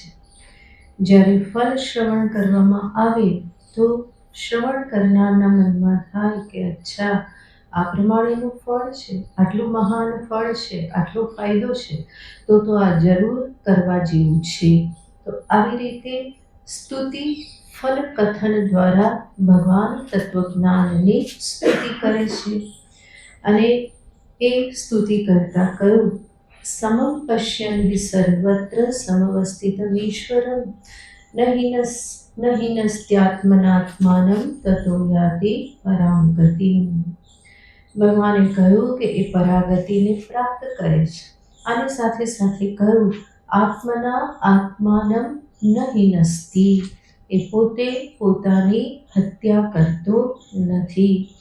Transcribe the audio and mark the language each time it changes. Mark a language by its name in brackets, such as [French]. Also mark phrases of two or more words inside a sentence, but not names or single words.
[Gujarati] જ્યારે ફલ શ્રવણ કરવામાં આવે તો શ્રવણ કરનારના મનમાં થાય કે અચ્છા આ પ્રમાણેનું ફળ છે, આટલું મહાન ફળ છે, આટલો ફાયદો છે, તો આ જરૂર કરવા જેવું છે. તો આવી રીતે સ્તુતિ ફલ કથન દ્વારા ભગવાન તત્વજ્ઞાનની સ્તુતિ કરે છે. અને એ સ્તુતિ કરતા કહ્યું [Sanskrit] समं पश्यन् हि सर्वत्र समवस्थितमीश्वरं न ન હિનસ્ત્યાત્મનાત્માનમ તતો યાતિ પરામ ગતિમ. [Gujarati] ભગવાને કહ્યું કે એ પરાગતિને પ્રાપ્ત કરે છે. આની સાથે સાથે કહ્યું [Sanskrit] આત્મના આત્માનમ ન હિનસ્તિ, [Gujarati] એ પોતે પોતાની હત્યા કરતો નથી.